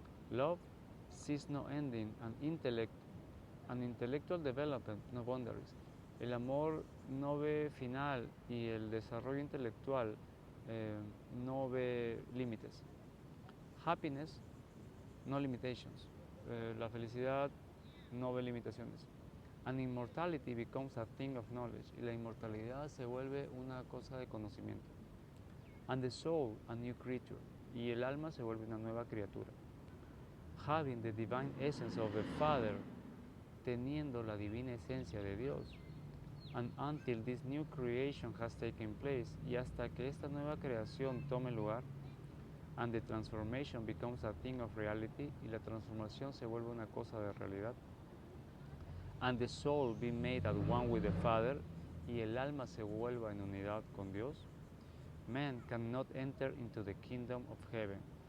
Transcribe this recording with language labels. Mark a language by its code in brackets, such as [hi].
[en] Love sees no ending, and intellectual development no boundaries. [es] El amor no ve final y el desarrollo intelectual no ve límites. [en] Happiness, no limitations. [es] La felicidad no ve limitaciones. [en] And immortality becomes a thing of knowledge. [es] Y la inmortalidad se vuelve una cosa de conocimiento. [en] And the soul, a new creature. [es] Y el alma se vuelve una nueva criatura. [en] Having the divine essence of the Father, [es] teniendo la divina esencia de Dios. [en] And until this new creation has taken place, [es] y hasta que esta nueva creación tome lugar, [en] and the transformation becomes a thing of reality, [es] y la transformación se vuelve una cosa de realidad, [en] and the soul be made at one with the Father, [es] y el alma se vuelva en unidad con Dios, [en] man cannot enter into the kingdom of heaven.